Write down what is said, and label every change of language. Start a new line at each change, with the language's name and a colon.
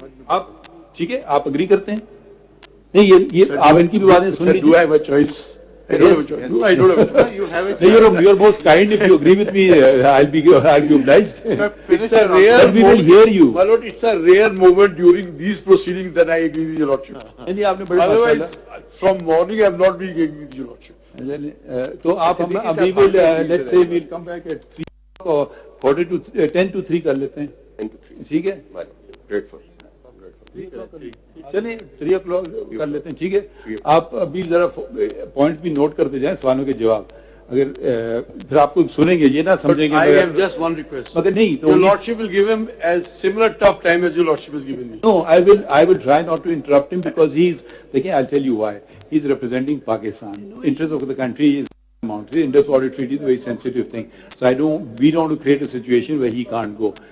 Hindi: आप ठीक है, आप अग्री करते हैं? नहीं, ये आप इनकी भी बातें सुन लीजिए।
English: Do I have a choice? I don't have a choice. No, I don't have a choice. You have a choice. You're most kind. If you agree with me, I'll be obliged. It's a rare we will hear you. My lord, it's a rare moment during these proceedings that I agree with your lordship.
Hindi: नहीं, आपने बड़े
English: Otherwise, from morning I have not been agreeing with your lordship.
Hindi: तो आप हम अभी
English: will let's say we'll come back at 3 or 10 to 3
Hindi: कर लेते हैं।
English: 10 to 3.
Hindi: ठीक है?
English: My lord, grateful.
Hindi: चलिए 3 o'clock कर लेते हैं, ठीक है? आप अभी जरा पॉइंट्स भी नोट करते जाएं, सवालों के जवाब। अगर फिर आपको सुनेंगे, ये ना समझेंगे।
English: I have just one request.
Hindi: मगर नहीं, तो
English: your lordship will give him as similar tough time as your lordship has given me. No, I will try not to interrupt him because
Hindi: देखिए,
English: I'll tell you why. He's representing Pakistan. Interest of the country is paramount. The Indus Water Treaty is a very sensitive thing. So we don't want to create a situation where he can't go.